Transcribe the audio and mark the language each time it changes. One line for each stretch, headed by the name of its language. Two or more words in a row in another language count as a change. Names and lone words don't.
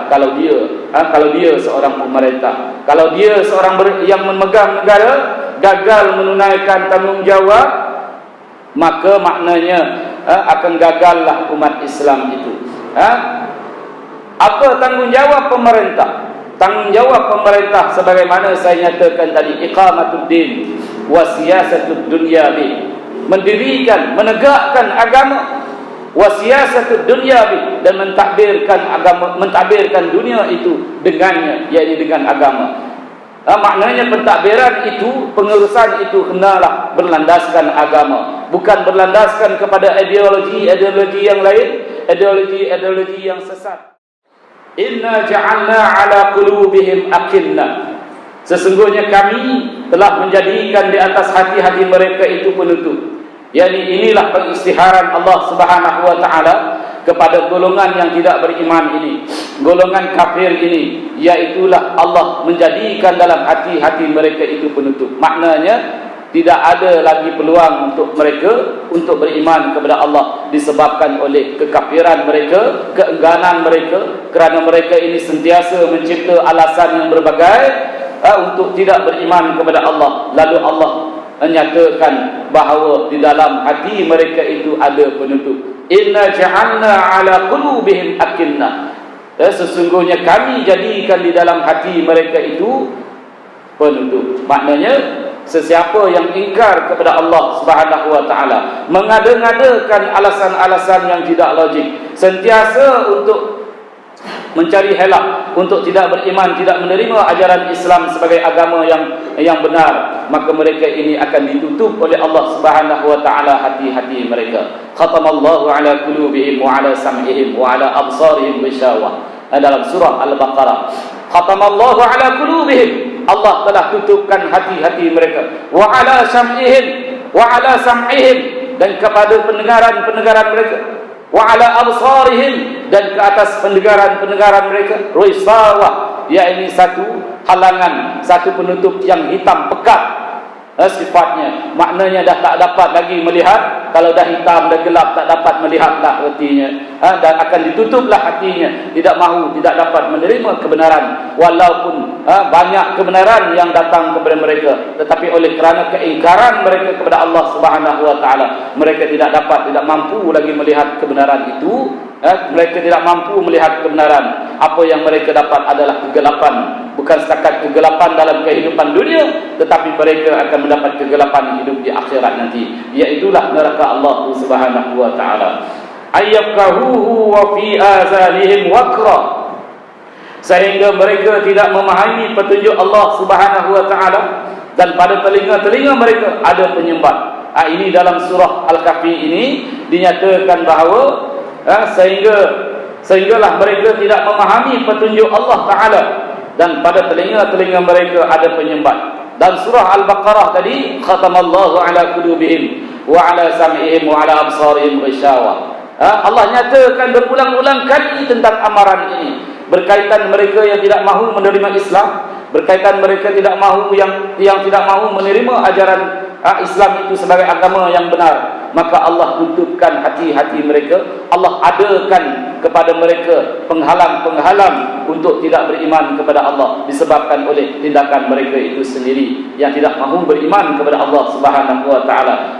Malay: Kalau dia seorang pemerintah, kalau dia seorang yang memegang negara gagal menunaikan tanggungjawab, maka maknanya akan gagallah umat Islam itu. Apa tanggungjawab pemerintah? Tanggungjawab pemerintah sebagaimana saya nyatakan tadi,
Arabic: إقامة الدين وسياسة الدنيوي,
Malay: mendirikan, menegakkan agama,
Arabic: وسياسة الدنيوي,
Malay: dan mentadbirkan agama, mentadbirkan dunia itu dengannya, yakni dengan agama. Maknanya pentadbiran itu, pengurusan itu kenalah berlandaskan agama, bukan berlandaskan kepada ideologi yang lain, ideologi yang sesat.
Arabic: إنا جعلنا على قلوبهم أكنة,
Malay: sesungguhnya kami telah menjadikan di atas hati-hati mereka itu penutup. Yani inilah pengisytiharan Allah
Arabic: سبحانه وتعالى
Malay: kepada golongan yang tidak beriman ini, golongan kafir ini, yaitulah Allah menjadikan dalam hati-hati mereka itu penutup. Maknanya tidak ada lagi peluang untuk mereka untuk beriman kepada Allah disebabkan oleh kekafiran mereka, keengganan mereka, kerana mereka ini sentiasa mencipta alasan yang berbagai untuk tidak beriman kepada Allah. Lalu Allah menyatakan bahawa di dalam hati mereka itu ada penutup.
Arabic: إنا جعلنا على قلوبهم أكنة,
Malay: sesungguhnya kami jadikan di dalam hati mereka itu penutup. Maknanya sesiapa yang ingkar kepada Allah
Arabic: سبحانه وتعالى,
Malay: mengada-ngadakan alasan-alasan yang tidak logik, sentiasa untuk mencari helak untuk tidak beriman, tidak menerima ajaran Islam sebagai agama yang benar, maka mereka ini akan ditutup oleh Allah
Arabic: سبحانه وتعالى
Malay: hati-hati mereka.
Arabic: ختم الله على قلوبهم وعلى سمعهم وعلى أبصارهم غشاوة.
Malay: Dalam surah Al-Baqarah,
Arabic: ختم الله على قلوبهم,
Malay: Allah telah tutupkan hati-hati mereka,
Arabic: وعلى سمعهم,
Malay: dan kepada pendengaran mereka,
Arabic: وعلى أبصارهم,
Malay: dan ke atas pendengaran mereka, risawah, yakni satu halangan, satu penutup yang hitam pekat sifatnya. Maknanya dah tak dapat lagi melihat. Kalau dah hitam, dah gelap, tak dapat melihat dah hatinya, dan akan ditutuplah hatinya, tidak mahu, tidak dapat menerima kebenaran, walaupun banyak kebenaran yang datang kepada mereka, tetapi oleh kerana keingkaran mereka kepada Allah
Arabic: سبحانه وتعالى,
Malay: mereka tidak mampu lagi melihat kebenaran itu. Mereka tidak mampu melihat kebenaran. Apa yang mereka dapat adalah kegelapan. Bukan setakat kegelapan dalam kehidupan dunia, tetapi mereka akan mendapat kegelapan hidup di akhirat nanti, iaitulah neraka Allah
Arabic: سبحانه وتعالى. أن يفقهوه وفي آذانهم وقرا,
Malay: sehingga mereka tidak memahami petunjuk Allah
Arabic: سبحانه وتعالى,
Malay: dan pada telinga-telinga mereka ada penyembat. Ini dalam surah Al-Kahfi ini dinyatakan bahawa sehinggalah mereka tidak memahami petunjuk Allah Ta'ala, dan pada telinga-telinga mereka ada penyembat. Dan surah Al-Baqarah tadi,
Arabic: ختم الله على قلوبهم وعلى سمعهم وعلى أبصارهم غشاوة.
Malay: Allah nyatakan berulang-ulang kali tentang amaran ini, berkaitan mereka yang tidak mahu menerima Islam, berkaitan mereka tidak mahu yang tidak mahu menerima ajaran Islam itu sebagai agama yang benar. Maka Allah tutupkan hati-hati mereka, Allah adakan kepada mereka penghalang-penghalang untuk tidak beriman kepada Allah, disebabkan oleh tindakan mereka itu sendiri yang tidak mahu beriman kepada Allah
Arabic: سبحانه وتعالى.